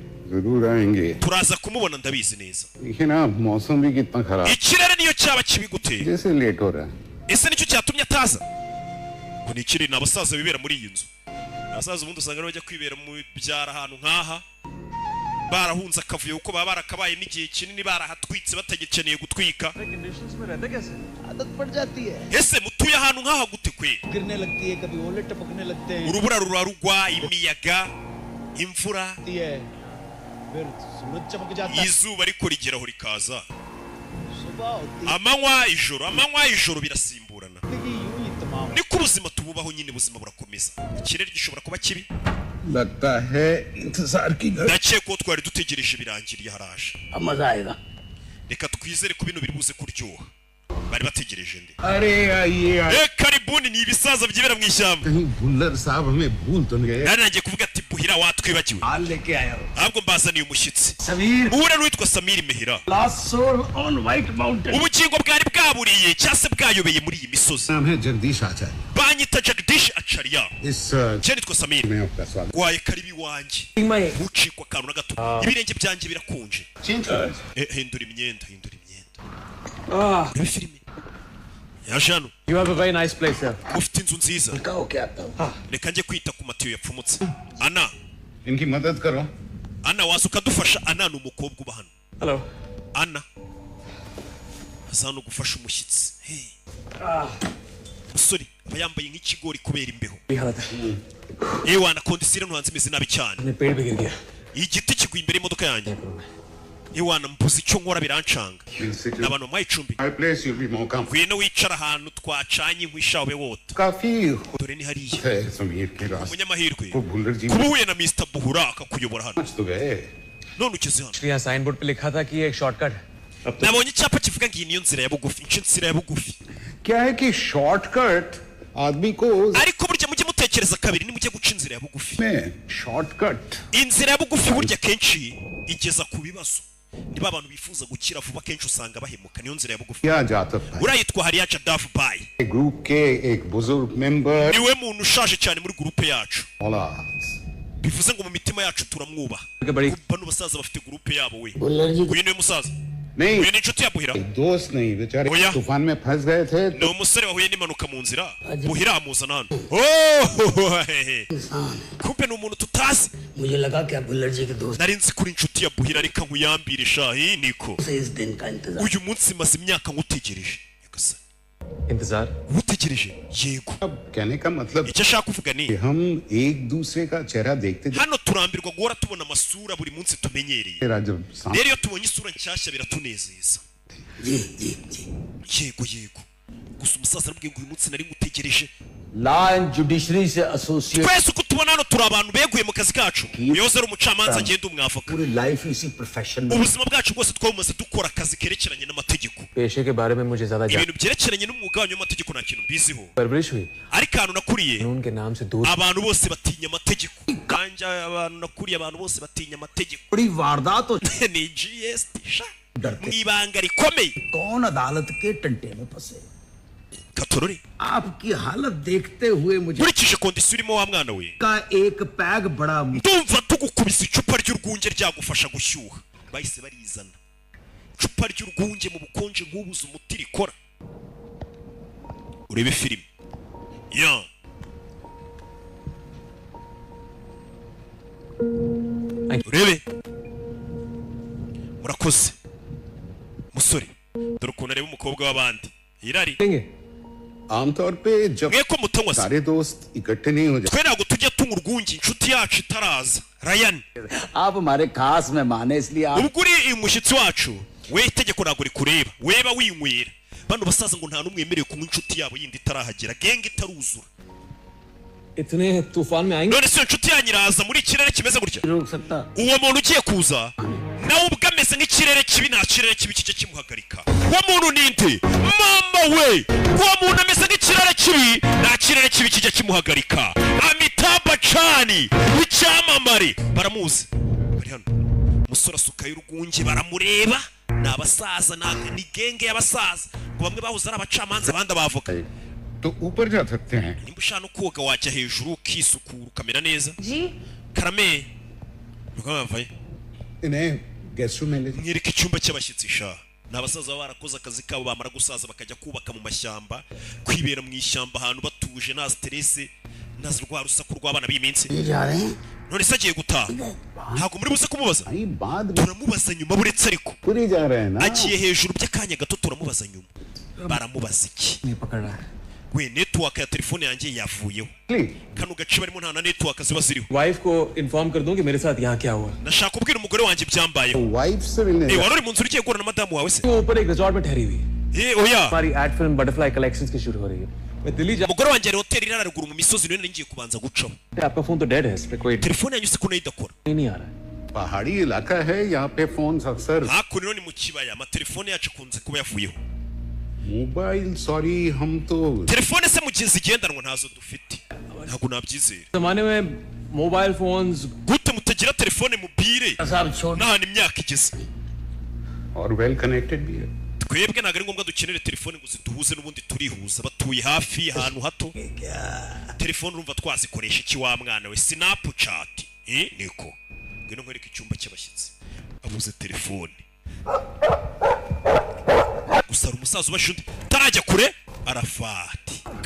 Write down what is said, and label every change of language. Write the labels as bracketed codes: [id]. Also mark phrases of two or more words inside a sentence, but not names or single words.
[hi] जरूर आएंगे [rw] turaza kumubona ndabizi neza [hi] लेकिन आप मौसम भी कितना खराब [rw] ikirere niyo cyaba kibi gute [hi] जैसे लेट हो रहा है [rw] ese nicyo cyatumye ataza ngo ni ikirere ni abasaza bibera muri iyi nzu abasaza ubundi usanga bajya kwibera mu byara ahantu nk'aha barahunze akavuyo kuko baba barakabaye n'igihe kinini barahatwitse batagikeneye gutwika [hi] आदत पड़ जाती है [rw] ese mutuye ahantu nk'aha gute kwe [hi] गिरने लगती है कभी ओले टपकने लगते हैं [rw] urubura rurarugwa imiyaga imvura [hi] है फिर सूरज चमक जाता है [rw] izuba ariko rigeraho rikaza [hi] सुबह होती [rw] amanywa ijoro birasimburana [hi] है यूं ही तमाम [rw] niko ubuzima tububaho nyine ubuzima burakomeza ikirere gishobora kuba kibi [hi] लगता है इंतजार की घड़ी [rw] ndakeka ko twari dutegereje birangiriye haraje [hi] अब मजा आएगा [rw] reka twizere ko bino biri buze kuryoha bari bategereje nde [hi] अरे आइए [rw] karibuni ni ibisaza byibera mu ishyamba [hi] कहीं बुल्लर साहब हमें भूल तो नहीं गए [rw] nari nagiye kuvuga ati buhira watwibagiwe [hi] हाल लेके आया हो [rw] ahubwo mbazaniye umushyitsi [hi] समीर [rw] muhure n'uwitwa samiri mehira [hi] लास्ट सोल ऑन व्हाइट माउंटेन [rw] ubugingo bwari bwaburiye cyangwa se bwayobeye muri iyi misozi [hi] नाम है जगदीश आचार्य [rw] banyita jagdish acariya [hi] इस [rw] je nitwa samiri [hi] में आपका स्वागत [rw] waye karibi wanjye ntucikwa akantu na gato ibirenge byanjye birakonje hindura imyenda urebe filime yaje hano [en] You have a very nice place here. [rw] ufite inzu nziza [hi] कहो क्या आता हूँ [rw] reka njye kwita ku matiyo yapfumutse ana [hi] इनकी मदद करो [rw] ana waza ukadufasha ana ni umukobwa uba hano [en] Hello. [rw] ana aza hano gufasha umushyitsi Hey. umusore aba yambaye nk'ikigori kubera imbeho [hi] ये हालत है [rw] ewana kondisire ntuhanze imeze nabi cyane [hi] अपने पेड़ पे गिर गया [rw] igiti kiguye imbere y'imodoka yanjye ewana mbuze icyo nkora birancanga abantu bamuhaye icumbi [en] my place you be more comfort [rw] ngwino wicara ahantu twacanye inkwi ishawe wota [hi] काफी [rw] dore ni hariya [hi] है समीर के रास्ते [rw] umunyamahirwe [hi] को बुल्लर जी [rw] kuba uhuye na Mr Buhura akakuyobora hano [hi] पहुंच तो गए [rw] none ugeze hano [hi] यहाँ साइन बोर्ड पे लिखा था कि ये एक शॉर्टकट है [rw] nabonye icyapa kivuga ngo iyi niyo nzira ya bugufi ince nzira ya bugufi [hi] क्या है कि शॉर्टकट आदमी को [rw] ariko burya mujye mutekereza kabiri nimujye guca inzira ya bugufi [hi] में शॉर्टकट [rw] inzira ya bugufi burya kenshi igeza ku bibazo niba abantu bifuza gukira vuba kenshi usanga bahemuka niyo nzira ya bugufi [hi] किया जाता था [rw] urayitwa hariya Jadav Bai [hi] ग्रुप के एक बुजुर्ग मेंबर [rw] niwe muntu ushaje cyane muri gurupe yacu [hi] औलाद [rw] bivuze ngo mu mitima yacu turamwubaha [hi] बड़ी [rw] bano basaza bafite gurupe yabo we [hi] बुल्लर जी [rw] uyu niwe musaza [hi] नहीं [rw] uyu ni inshuti ya Buhira [hi] दोस्त नहीं बेचारे [rw] ओया। [hi] तूफान में फंस गए थे [rw] ni umusore wahuye n'impanuka mu nzira Buhira amuzana hano oh hehe kumbe ni umuntu tutazi [hi] मुझे लगा क्या बुल्लर जी के दोस्त [rw] nari nzi kuri inshuti ya Buhira reka nkuyambire shahi niko [hi] से इस दिन का इंतजार [rw] uyu munsi maze imyaka ngutegereje nyagasani [hi] इंतजार [rw] ngutegereje yego [hi] अब कहने का मतलब [rw] icyo ashaka kuvuga ni [hi] कि हम एक दूसरे का चेहरा देखते [rw] hano turambirwa guhora tubona amasura buri munsi tumenyereye [hi] तेरा जब सामने [rw] rero iyo tubonye isura nshyashya biratunezeza [hi] जी जी जी [rw] yego gusa umusaza arabwiye ngo uyu munsi nari ngutegereje [en] law and judiciary से associate [rw] twese uko tubona hano turi abantu beguye mu kazi kacu uyoze ari umucamanza agenda umwavoka [hi] पूरी लाइफ इसी प्रोफेशन में [rw] ubuzima bwacu bwose twabumaze dukora akazi kerekeranye n'amategeko [hi] पेशे के बारे में मुझे ज्यादा [rw] ibintu byerekeranye n'umwuga wanyu w'amategeko nta kintu mbiziho [hi] परवरिश हुई [rw] ariko ahantu nakuriye [hi] उनके नाम से दूर [rw] abantu bose batinya amategeko kandi abantu nakuriye abantu bose batinya amategeko [hi] बड़ी वारदात हो [rw] ni GST sha mu ibanga rikomeye [hi] कौन अदालत के टंटे में फंसे [rw] katorore [hi] आपकी हालत देखते हुए मुझे [rw] nkurikije kondisiyo urimo wa mwana we [hi] का एक पैग बड़ा [rw] ndumva tugukubise icupa ry'urwunge ryagufasha gushyuha bahise barizana icupa ry'urwunge mu bukonje nk'ubuze umuti rikora urebe filime ya urebe murakoze musore dore ukuntu areba umukobwa w'abandi irari [hi] लेंगे आमतौर पे जब [rw] mwe ko mutanywa se [hi] सारे दोस्त इकट्ठे नहीं हो जाते [rw] twe ntabwo tujya tunywa urwunge inshuti yacu itaraza rayani [hi] आप हमारे खास मेहमान हैं इसलिए आप [rw] ubwo uri umushyitsi wacu we itegeko ntabwo rikureba weba winywera bano basaza ngo nta n'umwe wemerewe kunywa inshuti yabo yindi itarahagera genge itaruzura [hi] इतने तूफान में आएंगे [rw] none se iyo nshuti yanyu iraza muri ikirere kimeze gutya [hi] रोक सकता [rw] uwo muntu ugiye kuza nawe ubwo ameze nk'ikirere kibi nta kirere kibi kijya kimuhagarika uwo muntu ni nde mama we uwo muntu ameze nk'ikirere kibi nta kirere kibi kijya kimuhagarika Amitabh Bachchan icyamamare baramuzi bari hano umusore asukayo urwunge baramureba ni abasaza ni genge y'abasaza ngo bamwe bahoze ari abacamanza abandi abavoka [hi] तो ऊपर जा सकते हैं [rw] nimba ushaka no koga wajya hejuru ukisukura ukamera neza [hi] जी [rw] karame rwavaye [hi] इन्हें गेस्ट रूम में ले [rw] mwereke icyumba cy'abashyitsi sha ni abasaza baba barakoze akazi kabo bamara gusaza bakajya kubaka mu mashyamba kwibera mu ishyamba ahantu batuje nta stress nta rwa rusaku rw'abana b'iminsi none se agiye gutaha ntabwo muri buze kumubaza turamubaza nyuma buretse ariko [hi] पूरी जा रहे हैं ना [rw] agiye hejuru by'akanya gato turamubaza nyuma baramubaza iki [hi] नहीं पकड़ रहा है [rw] we network ya telefone yanjye yavuyeho kano gace barimo nta na network ziba ziriho [hi] वाइफ को इन्फॉर्म कर दूं कि मेरे साथ यहाँ क्या हुआ [rw] ndashaka kubwira umugore wanjye byambayeho [hi] वाइफ से मिलने [rw] wari uri mu nzu ugiye guhura na madamu wawe se [hi] वो ऊपर एक रिजॉर्ट में ठहरी हुई है [rw] oya [hi] हमारी एड फिल्म बटरफ्लाई कलेक्शंस की शुरू हो रही है मैं दिल्ली जा [rw] umugore wanjye ari hoteli iri haruguru mu misozi niyo ngiye kubanza gucaho [hi] आपका फोन तो डेड है इस पे कोई [rw] telefone yanyu se ko nayo idakora [hi] नहीं आ रहा है पहाड़ी इलाका है यहाँ पे फोन अक्सर [rw] hakuno ni mu kibaya amatelefone yacu akunze kuba yavuyeho [en] mobile sorry [hi] हम तो [rw] telefone se mu gihe zigendanwa ntazo dufite ntabwo nabyizera [hi] जमाने में [en] mobile phones [rw] gute mutagira telefone mubire n'ahantu imyaka igeze [hi] और [en] well connected [hi] भी है [rw] twebwe ntabwo ari ngombwa dukenere telefone ngo ziduhuze n'ubundi turihuza batuye hafi ahantu hato telefone urumva twazikoresha iki wa mwana we snapchat niko ngwino nkwereke icyumba cy'abashyitsi abuze telefone gusa ari umusaza ubasha undi tarajya kure arafati